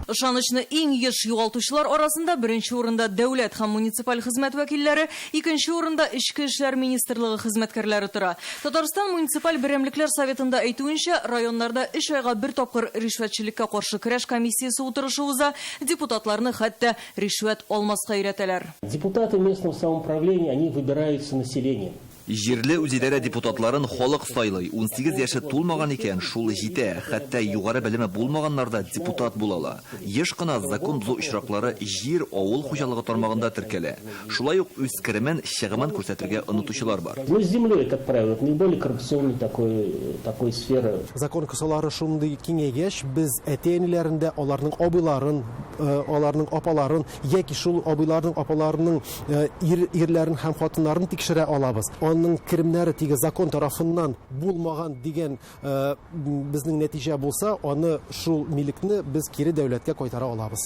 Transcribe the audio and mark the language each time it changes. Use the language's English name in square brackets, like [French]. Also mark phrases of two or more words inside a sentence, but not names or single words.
[Tatar] Ышанычны иң еш югалтучылар арасында беренче урында дәүләт һәм муниципаль хезмәт вәкилләре, икенче урында Ичке эшләр министрлыгы хезмәткәрләре тора. Татарстан муниципаль берәмлекләр советында әйтүенчә, районнарда 3 айга бер тапкыр ришвәтчелеккә каршы көрәш комиссиясе утырышы уза, депутатларны хәтта ришвәт алмаска өйрәтәләр. [Russian] Депутаты местного самоуправления, они выбираются населением. [Tatar] Җирле үзидарә депутатларын халык сайлый. 18 яше тулмаган икән, шул җитә. Хәтта югары белеме булмаганнар да депутат булалар. Еш кына закон бозу очраклары җир, авыл хуҗалыгы тармагында теркәлә. Шулай ук үз керемен, чыгымын күрсәтергә онытучылар бар. [Russian] Ну, с землей, как правило, это наиболее коррупционной такой сферы. [Tatar] Закон кысалары шундый киңәйгәч, без әтәниләрендә аларның абыйларын, аларның апаларын, яки шул абыйларның апаларының ирләрен һәм хатыннарын тикшерә алабыз. Аның керемнәре тиге закон тарафыннан булмаган дигән безнең нәтиҗә булса, аны шул милекне без кире дәүләткә кайтара алабыз.